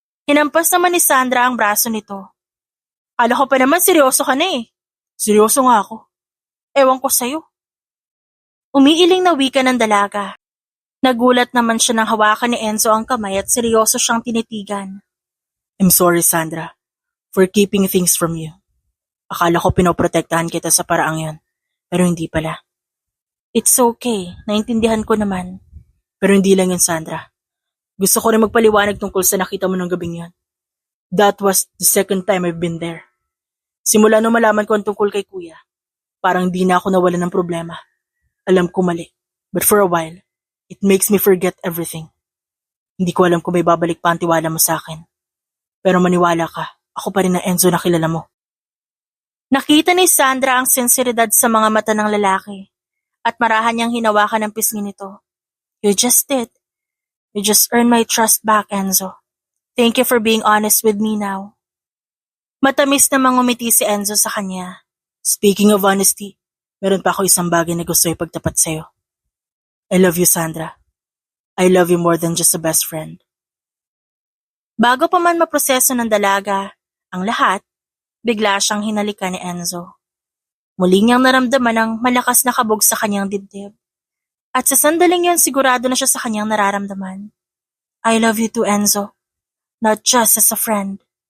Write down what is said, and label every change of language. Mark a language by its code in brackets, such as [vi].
[tl] Hinampas naman ni Sandra ang braso nito. Akala ko pa naman seryoso ka na eh. Seryoso nga ako. Ewan ko sa'yo. Umiiling na wika ng dalaga. Nagulat naman siya nang hawakan ni Enzo ang kamay at seryoso siyang tinitigan. [en] I'm sorry, Sandra, for keeping things from you. [tl] Akala ko pinoprotektahan kita sa paraang yon, pero hindi pala. [en] It's okay, [tl] naintindihan ko naman. Pero hindi lang yun, Sandra. Gusto ko rin magpaliwanag tungkol sa nakita mo ng gabing yon. [en] That was the second time I've been there. [tl] Simula nung malaman ko ang tungkol kay Kuya, parang di na ako nawalan ng problema. Alam ko mali, [en] but for a while, it makes me forget everything. [tl] Hindi ko alam kung may babalik pa ang tiwala mo sa akin. Pero maniwala ka, ako pa rin ang Enzo na kilala mo. Nakita ni Sandra ang sinseridad sa mga mata ng lalaki at marahan niyang hinawakan ang pisngi nito. [en] You just did. You just earned my trust back, Enzo. Thank you for being honest with me now. [tl] Matamis namang ngumiti si Enzo sa kanya. [en] Speaking of honesty, [tl] meron pa ako isang bagay na gusto ipagtapat sa'yo. [en] I love you, Sandra. I love you more than just a best friend. [tl] Bago pa man maproseso ng dalaga ang lahat, bigla siyang hinalikan ni Enzo. Muli niyang naramdaman ang malakas na kabog sa kanyang dibdib. At sa sandaling yon sigurado na siya sa kanyang nararamdaman. [en] I love you too, Enzo. Not just as a friend.